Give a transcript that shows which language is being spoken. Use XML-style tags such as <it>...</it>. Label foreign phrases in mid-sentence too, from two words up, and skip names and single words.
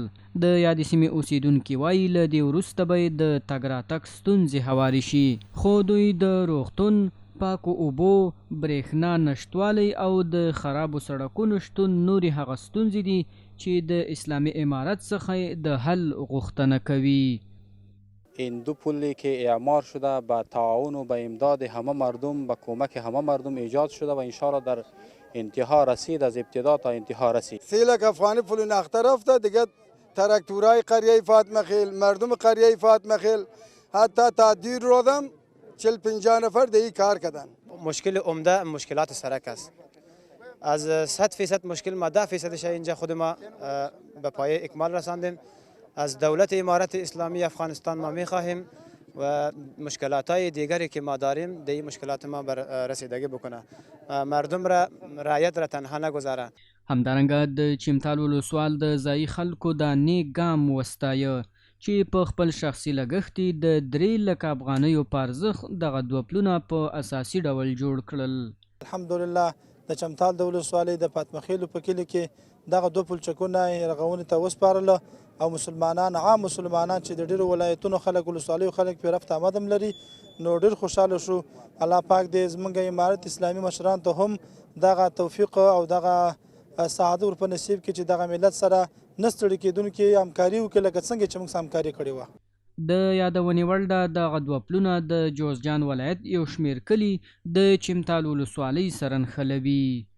<ps>د یادې سیمې اوسیدونکي وایي له دې وروسته به د تګ راتګ ستونزې هوارې شي، خو دوی د روغتون، پاکو اوبو، برېښنا نشتوالی او د خرابو سړکونو شتون نورې هغه ستونزې دي چې د اسلامی امارت څخه د حل غوښتنه کوي.</ps> <fa>این دو پلی که اعمار شده به تعاون و به امداد همه مردم، به کمک همه مردم ایجاد شده و انشاءالله در انتها رسید، از ابتدا تا انتها رسید. سیلک افغانی پل نختر رفته دیگه، ترکتورای قریه فاطمه خیل، مردم قریه فاطمه خیل حتی تا دیر رودم 40-50 نفر دیگه کار کردن. مشکل عمده مشکلات سرک است. از 100% مشکل ما 10%ش اینجا خود ما به پایه اکمال رساندیم. از دولت امارت اسلامی افغانستان ما میخواهیم و مشکلات های دیگری که ما داریم دی مشکلات ما بر رسیدگی بکنه، مردم را رعایت را تنها نگذاره.</fa> <ps>همدارنګه د چمتال ولسوال د ځایي خلکو دا نیک ګام وستایه چې په خپل شخصي لګښت د 3 لکه افغانیو په ارزښت دغه دوه پلونه په اساسي ډول جوړ کړل. الحمدلله د چمتال د ولسوالۍ د فاطمه خیلو په کلي کې دغه دوه پلچکونه رغونې ته وسپارله او مسلمانان، عام مسلمانان چې د ډېرو ولایتونو خلک، ولسوالیو خلک پرې رفت آمد هم لري، نو ډېر خوشحاله شو. الله پاک دې زموږ امارت اسلامي مشران ته هم دغه توفیق او دغه سعادت ور په نصیب کړي چې دغه ملت سره نه ستړي کېدونکې همکاري وکړي لکه څنګه چې موږ همکاري کړې وه. د یادونې وړ ده دغه دوه پلونه د جوزجان ولایت یو شمېر کلي د چمتال ولسوالۍ سره نښلوي.</ps>